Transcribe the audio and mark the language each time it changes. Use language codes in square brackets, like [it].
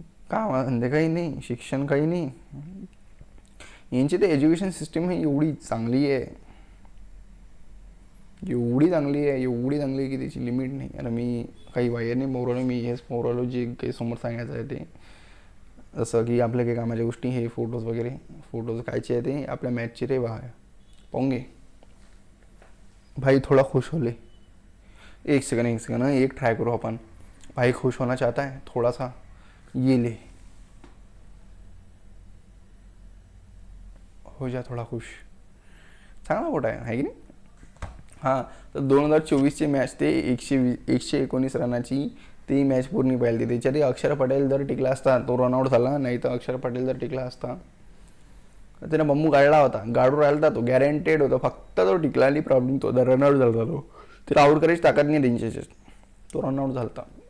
[mr] काम धंदे काही नाही, शिक्षण काही नाही. यांची तर एज्युकेशन सिस्टीम ही एवढी चांगली आहे, एवढी चांगली आहे की त्याची लिमिट नाही. आणि मी काही वायर नाही पोरवलं, मी हेच पोरवलो जे काही समोर सांगायचं आहे ते. जसं की आपल्या काही कामाच्या गोष्टी, हे फोटोज कायचे आहे ते आपल्या मॅचचे रे बा [hi] पाहूंगे भाई, थोड़ा खुश होले. एक सेकंड एक ट्राय करो अपन. भाई खुश होना चाहता है थोड़ा सा, ये ले, हो जा थोडा खुश. [mr] चांगला फोटो आहे की नाही. हां, तर 2024ची मॅच ते 119 रनाची ती मॅच पूर्ण पाहिली. त्याच्यात अक्षर पटेल जर टिकला असता तो रनआउट झाला, नाही तर अक्षर पटेल जर टिकला असता त्याने बंबू गाडला होता, गाडू राहिला तो गॅरंटेड होता. फक्त तो टिकला आणि प्रॉब्लेम तो रनआउट झाला. तो तिला आउट करायची ताकद नाही त्यांच्याच्यात, तो रनआउट झाला.